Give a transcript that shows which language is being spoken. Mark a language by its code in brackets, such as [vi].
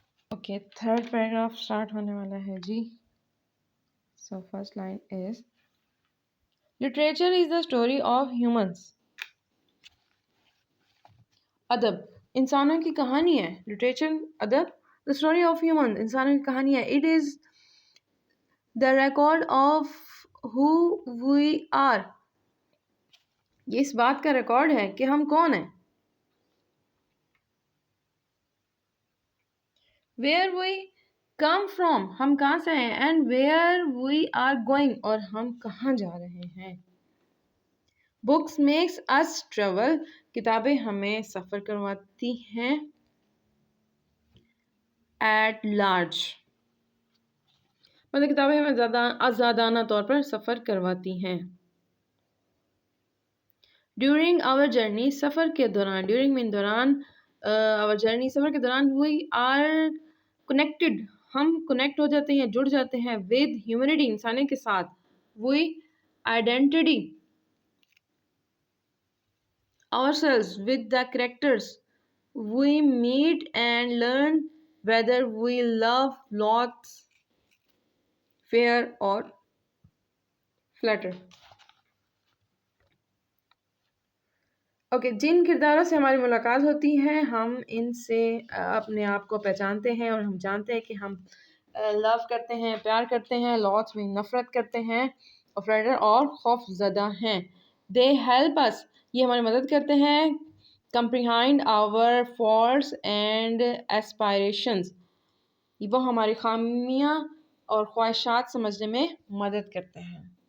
[en] okay, third paragraph start [ur] ہونے والا ہے جی. [en] So first line is, literature is the story of humans. [ur] ادب انسانوں کی کہانی ہے. لٹریچر ادب, [en] the story of humans [ur] انسانوں کی کہانی ہے. [en] It is the record of who we are. [ur] یہ اس بات کا ریکارڈ ہے کہ ہم کون ہیں. [en] where we come from, [ur] ہم کہاں سے ہیں. [en] and where we are going, [ur] اور ہم کہاں جا رہے ہیں. [en] books makes us travel, [ur] کتابیں ہمیں سفر کرواتی ہیں. [en] at large, [ur] مطلب کتابیں ہمیں آزادانہ طور پر سفر کرواتی ہیں. [en] during our journey, [ur] سفر کے دوران. ڈیورنگ مین دوران، آور جرنی سفر کے دوران. [en] we are connected, [ur] ہم کنیکٹ ہو جاتے ہیں، جڑ جاتے ہیں. [en] with humanity, [ur] انسانیت کے ساتھ. [en] We identify ourselves with the characters we meet and learn whether we love, loathe, fear or flatter. [ur] جن کرداروں سے ہماری ملاقات ہوتی ہے ہم ان سے اپنے آپ کو پہچانتے ہیں اور ہم جانتے ہیں کہ ہم لو کرتے ہیں، پیار کرتے ہیں، لاس میں نفرت کرتے ہیں، اور فلیٹر اور خوف زدہ ہیں. [en] they help us, [ur] یہ ہماری مدد کرتے ہیں. [en] comprehend our faults and aspirations، [ur] وہ ہماری خامیاں اور خواہشات سمجھنے میں مدد کرتے ہیں.